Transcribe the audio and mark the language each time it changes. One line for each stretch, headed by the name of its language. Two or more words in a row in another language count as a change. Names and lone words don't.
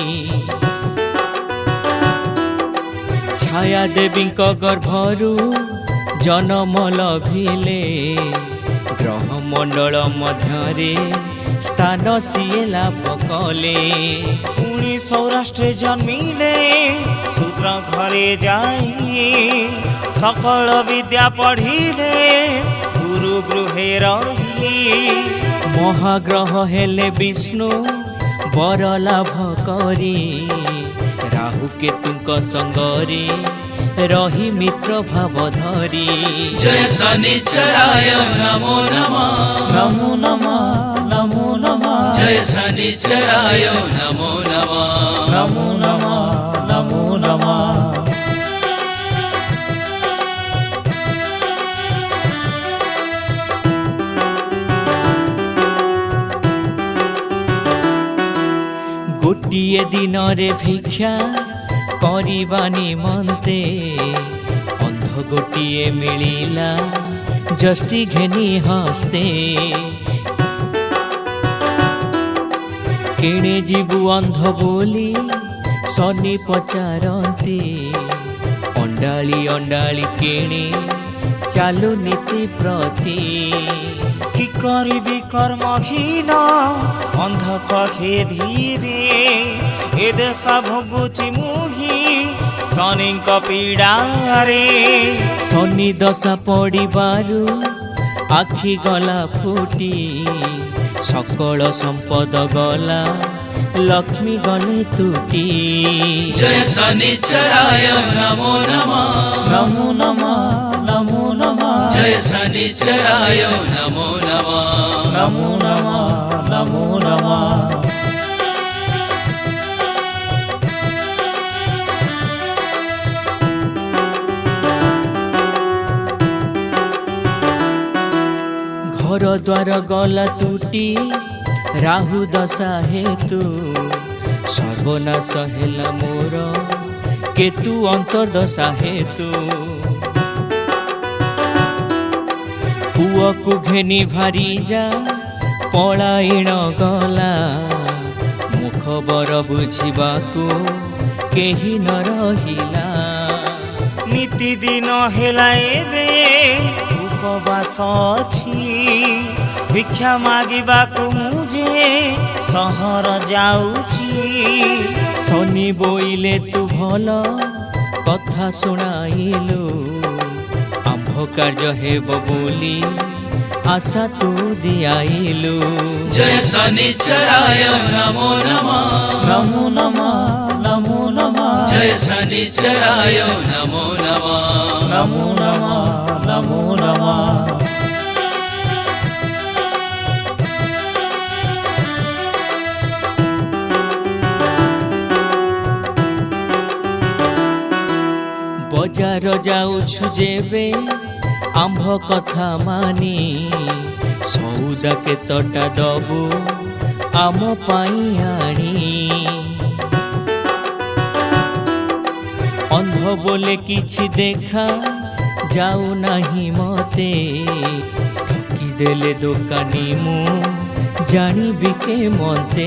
Odia: ଛାୟା ଦେବୀ ଗର୍ଭରୁ ଜନ୍ମ ଲଭିଲେ ଗ୍ରହ ମଣ୍ଡଳ ମଧ୍ୟରେ ସ୍ଥାନ ସିଏ ଲାଭ କଲେ ପୁଣି ସୌରାଷ୍ଟ୍ର ଜନ୍ମିଲେ ଶୂଦ୍ର ଘରେ ଯାଇ ସକଳ ବିଦ୍ୟା ପଢ଼ିଲେ ଗୁରୁ ଗୃହେ ରହି ମହାଗ୍ରହ ହେଲେ ବିଷ୍ଣୁ ବର ଲାଭ କରି ରାହୁ କେତୁଙ୍କ ସଙ୍ଗରେ ରହି ମିତ୍ର ଭାବ ଧରି
Sanskrit: जय शनिश्चराय नमो नमः नमो नमः नमो नमः जय शनिश्चराय नमो नमः नमो नमः नमो नमः
Odia: ଗୋଟିଏ ଦିନ ରେ ଭିକ୍ଷା କରିବା ନିମନ୍ତେ ଅନ୍ଧ ଗୋଟିଏ ମିଳିଲା ଯଷ୍ଟି ଘେନି ହସ୍ତେ କେଣେ ଜୀବୁ ଅନ୍ଧ ବୋଲି ଶନି ପଚାରତି ଅଣ୍ଡାଳି ଅଣ୍ଡାଳି କେଣେ ଚାଲୁ ନିତି ପ୍ରତି କି କରିବି କର୍ମହୀନ ଅନ୍ଧ କହେ ଧୀରେ ଏ ଦେଶ ଭୋଗୁଛି ମୁହିଁ ଶନି ପୀଡ଼ା ରେ ଶନି ଦଶା ପଡ଼ିବାରୁ ଆଖି ଗଲା ଫୁଟି ସକଳ ସମ୍ପଦ ଗଲା ଲକ୍ଷ୍ମୀ ଗଲେ ତୁଟି
Sanskrit: जय शनिश्चराय नमो नमः नमो नमः नमो नमः जय शनिश्चराय नमो नमः नमो नमः नमो नमः
Odia: ଘର ଦ୍ୱାର ଗଲା ତୁଟି ରାହୁ ଦଶା ହେତୁ ସର୍ବନାଶ ହେଲା ମୋର କେତୁ ଅନ୍ତର୍ଦଶା ହେତୁ ପୁଅ କୁ ଘେନି ଭାରି ଜା ପଳାୟନ ଗଲା ମୁଖ ବର ବୁଝିବାକୁ କେହି ନ ରହିଲା ନିତି ଦିନ ହେଲା ଏବେ ଉପବାସ ଅଛି ଭିକ୍ଷା ମାଗିବାକୁ ମୁଝେ ସହର ଯାଉଛି ଶନି ବୋଇଲେ ତୁ ଭଲ କଥା ଶୁଣାଇଲୁ ଆମ୍ଭ କାର୍ଯ୍ୟ ହେବ ବୋଲି ଆଶା ତୁ ଦିଆଇଲୁ
Sanskrit: जय शनिश्चराय नमो नमः नमो नमः नमो नमः जय शनिश्चराय नमो नमः नमो नमः नमो नमः
Odia: ବଜାର ଯାଉଛୁ ଯେବେ ଆମ୍ଭ କଥା ମାନି ସଉଦା କେ ତଟା ଦବୁ ଆମ ପାଇଁ ଆଣି ଅନ୍ଧ ବୋଲେ କିଛି ଦେଖା ଯାଉ ନାହିଁ ମତେ ଠକି ଦେଲେ ଦୋକାନୀ ମୁ ଜାଣିବି କେ ମତେ